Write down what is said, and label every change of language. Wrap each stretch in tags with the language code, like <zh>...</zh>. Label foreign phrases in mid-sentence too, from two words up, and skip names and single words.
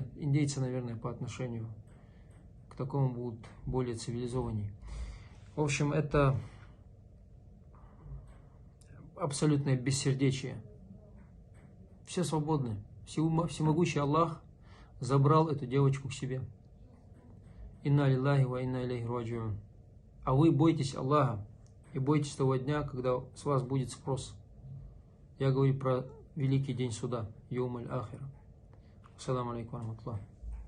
<ru>Индейцы, наверное, по отношению к такому будут более цивилизованнее. В общем, это абсолютное бессердечие. Все свободны. Всемогущий Аллах забрал эту девочку к себе.</ru> <ar>إنا لله وإنا إليه راجعون.</ar> <ru>А вы бойтесь Аллаха и бойтесь того дня, когда с вас будет спрос. Я говорю про великий день суда.</ru> <ar>يوم الآخرة. السلام عليكم ورحمة الله.</ar>